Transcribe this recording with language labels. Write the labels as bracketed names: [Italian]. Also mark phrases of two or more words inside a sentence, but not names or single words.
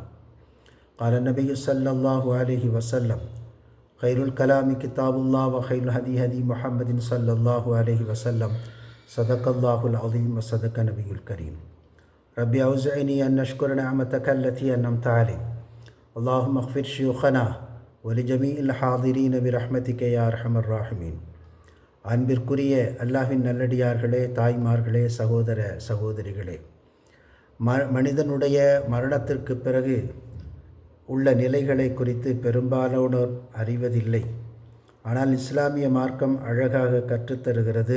[Arabic] قال النبي صلى الله عليه وسلم: خير الكلام كتاب الله وخير الهدي هدي محمد صلى الله عليه وسلم. صدق الله العظيم وصدق نبي الكريم. ربي أوزعني أن نشكر نعمتك التي أنعمت علي. اللهم اغفر شيوخنا ولجميع الحاضرين برحمتك يا أرحم الراحمين. [Tamil] அன்பிற்குரிய அல்லாஹ்வின் நல்லடியார்களே, தாய்மார்களே, சகோதர சகோதரிகளே, மனிதனுடைய மரணத்திற்கு பிறகு உள்ள நிலைகளை குறித்து பெரும்பாலானோர் அறிவதில்லை. ஆனால் இஸ்லாமிய மார்க்கம் அழகாக கற்றுத்தருகிறது.